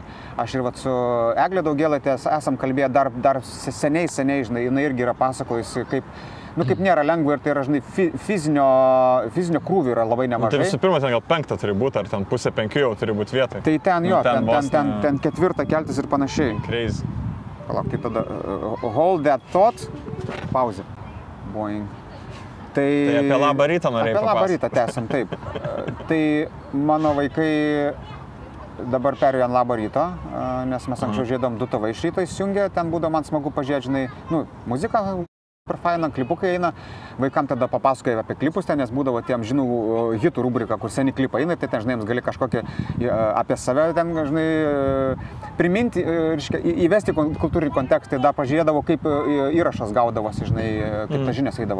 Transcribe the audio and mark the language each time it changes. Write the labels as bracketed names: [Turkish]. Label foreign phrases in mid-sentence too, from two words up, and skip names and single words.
[Lithuanian] Aš ir vat su Eglė Daugėlaitė esam kalbėję dar seniai, žinai, jinai irgi yra pasakojusi, kaip nėra lengva ir tai yra, žinai, fizinio krūvio yra labai nemažai. Tai visų pirma, ten gal 5 turi būti, ar ten 4:30 jau turi būti vietoj. Tai ten jo, ten 4 keltis ir panašiai. Crazy. Palauk, tai tada [English] hold that thought, [Lithuanian] pauzė. Boing. Tai apie Labą rytą norėjai papasakoti. Apie Labą rytą tęsim, taip. Tai mano vaikai dabar perėjo ant Labą ryto, nes mes anksčiau žiūrėdom 2 TV iš ryto įsijungė, ten būdavo man smagu pažiūrėti, žinai, nu, muziką per fainą, klipukai eina, vaikam tada papasakoja apie klipus ten, nes būdavo tiem žinų hitų rubrika, kur seni klipai eina, tai ten, žinai, jiems gali kažkokį apie save ten, žinai, priminti, įvesti kultūrinį kontekstą, dar pažiūrėdavo, kaip įrašas gaudavosi, žinai, kaip ta žinias eidavo.